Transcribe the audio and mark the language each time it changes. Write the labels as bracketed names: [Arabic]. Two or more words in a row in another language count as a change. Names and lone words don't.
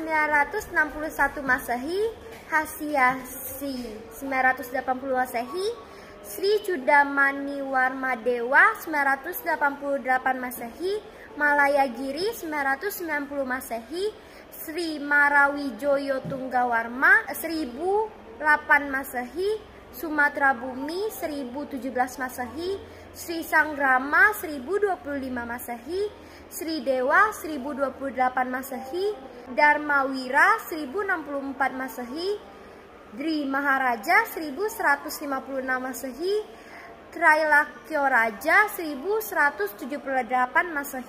[Indonesian] 961 Masehi, Hasyasi 980 Masehi, Sri Cudamani Warma Dewa 988 Masehi, Malayagiri 990 Masehi, Sri Marawijoyo Tunggawarma 1008 Masehi, Sumatera Bumi 1017 Masehi, Sri Sanggrama 1025 Masehi, Sri Dewa 1028 Masehi, Dharmawira 1064 Masehi, Dri Maharaja 1156 Masehi, Trailakyo Raja 1178 Masehi.